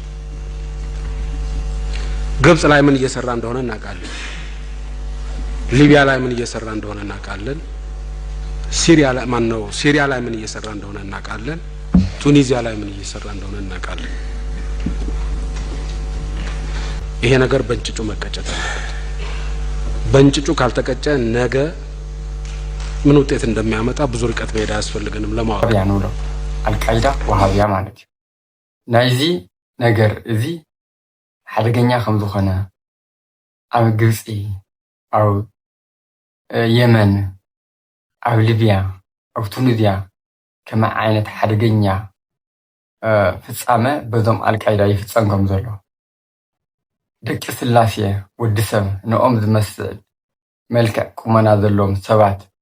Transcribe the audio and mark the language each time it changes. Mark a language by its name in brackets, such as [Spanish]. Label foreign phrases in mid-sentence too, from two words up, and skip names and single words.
[Amharic] ግብጽ ላይ ምን እየሰራ እንደሆነ እናውቃለን። ሊቢያ ላይ ምን እየሰራ እንደሆነ እናውቃለን። ሲሪያ ላይ ምን እየሰራ እንደሆነ እናውቃለን። ቱኒዚያ ላይ ምን እየሰራ እንደሆነ እናውቃለን። ይሄ ነገር በእንጭጩ መቀጨት አለበት። በእንጭጩ ካልተቀጨ ነገ ምን ውጤት እንደሚያመጣ ብዙ ርቀት መሄድ አያስፈልገንም ለማወቅ። ያ ነው [Tigrinya] አልቃይዳ ወሃቢያ ማለት ናይዚ ነገር እዚ ሓደገኛ ከም ዝኾነ ኣብ ግብፂ ኣብ የመን ኣብ ሊብያ ኣብ ቱኒዝያ ከመ ዓይነት ሓደገኛ ፍጻመ በዞም አልቃይዳ ይፍጸም ከም ዘሎ ደቂ ስላሴ ወዲ ሰብ ንኦም ዝመስል መልክዕ ቁመና ዘለዎም ሰባት